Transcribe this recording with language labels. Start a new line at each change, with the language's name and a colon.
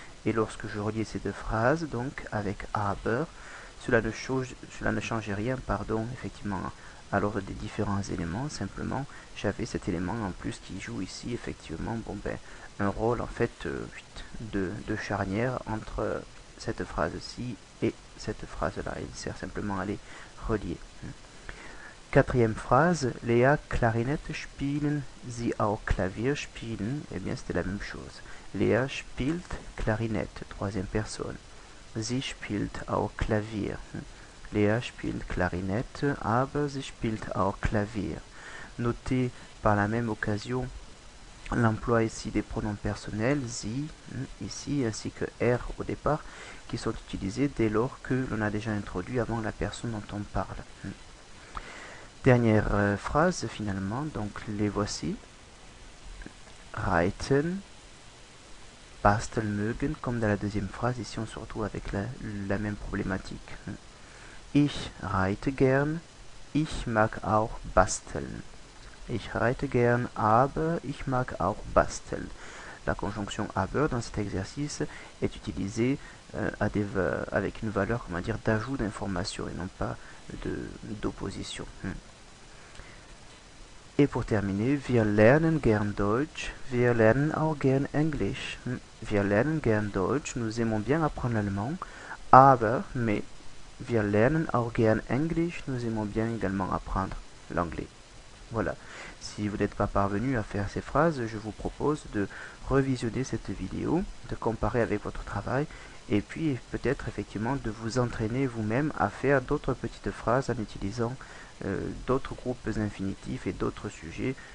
French: Et lorsque je reliais ces deux phrases, donc avec aber, cela ne changeait rien, effectivement, à l'ordre des différents éléments. Simplement, j'avais cet élément en plus qui joue ici, effectivement, un rôle en fait de charnière entre cette phrase-ci et cette phrase-là. Il sert simplement à les relier. Quatrième phrase,
German: Lea Klarinette spielen, sie auch Klavier spielen.
French: Eh bien, c'était la même chose.
German: Lea spielt Klarinette,
French: troisième personne.
German: Sie spielt auch Klavier. Lea spielt Klarinette, aber sie spielt auch Klavier.
French: Notez par la même occasion l'emploi ici des pronoms personnels, sie, ici, ainsi que er au départ, qui sont utilisés dès lors que l'on a déjà introduit avant la personne dont on parle. Dernière phrase finalement, donc les voici.
German: Reiten, basteln mögen,
French: comme dans la deuxième phrase, ici on se retrouve avec la même problématique.
German: Ich reite gern, ich mag auch basteln. Ich reite gern, aber ich mag auch basteln.
French: La conjonction aber dans cet exercice est utilisée avec une valeur, comment dire, d'ajout d'information et non pas d'opposition. Et pour terminer,
German: wir lernen gern Deutsch, wir lernen auch gern Englisch. Wir lernen gern Deutsch,
French: nous aimons bien apprendre l'allemand, mais
German: wir lernen auch gern Englisch,
French: nous aimons bien également apprendre l'anglais. Voilà. Si vous n'êtes pas parvenu à faire ces phrases, je vous propose de revisionner cette vidéo, de comparer avec votre travail, et puis peut-être effectivement de vous entraîner vous-même à faire d'autres petites phrases en utilisant d'autres groupes infinitifs et d'autres sujets.